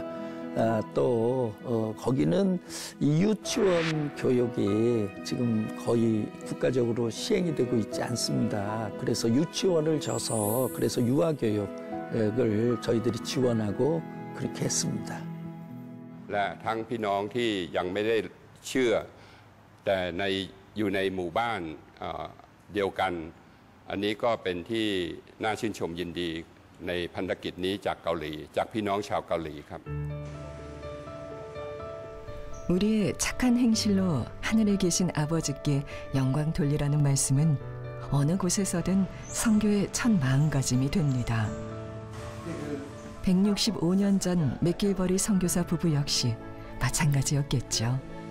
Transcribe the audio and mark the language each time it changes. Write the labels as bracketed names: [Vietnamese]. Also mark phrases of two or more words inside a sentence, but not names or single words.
[Korean] 또 거기는 이 유치원 교육이 지금 거의 국가적으로 시행이 되고 있지 않습니다. 그래서 유치원을 져서 그래서 유아 교육을 저희들이 지원하고 그렇게 했습니다. [Thai] และทั้งพี่น้องที่ยังไม่ได้เชื่อแต่อยู่ในหมู่บ้านเดียวกันอันนี้ก็เป็นที่น่าชื่นชมยินดีในพันธกิจนี้จากเกาหลีจากพี่น้องชาวเกาหลีครับ [Korean] 우리의 착한 행실로 하늘에 계신 아버지께 영광 돌리라는 말씀은 어느 곳에서든 선교의 첫 마음가짐이 됩니다. 165년 전 맥길버리 선교사 부부 역시 마찬가지였겠죠.